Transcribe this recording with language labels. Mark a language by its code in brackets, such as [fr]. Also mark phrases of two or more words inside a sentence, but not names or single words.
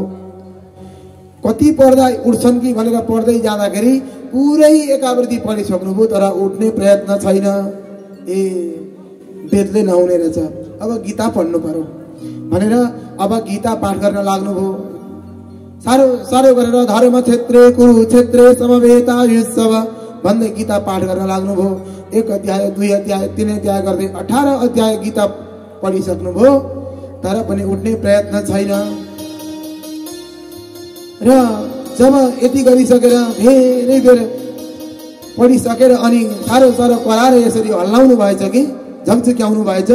[ne] कति पढ्दा उठ्छन् कि भनेर पढ्दै जाँदाखेरि पुरै एकावृत्ति पढिसक्नुभयो तर उठ्ने प्रयत्न छैन। वेदले नहुने रहेछ, अब गीता पढ्नु पर्यो भनेर अब गीता पाठ गर्न लाग्नुभयो। साह्रो साह्रो गरेर [sa] धर्म क्षेत्रे कुरुक्षेत्रे समवेतायुत्सव [ne] भन्दै गीता पाठ गर्न लाग्नुभयो। 1 अध्याय 2 अध्याय 3 अध्याय गर्दै 18 अध्याय गीता पढिसक्नुभयो तर पनि उठ्ने प्रयत्न छैन। र जब यति गरिसकेर धेरै बेर पढिसकेर अनि साह्रो साह्रो कराएर यसरी हल्लाउनु भएछ कि झक्झक्याउनु भएछ।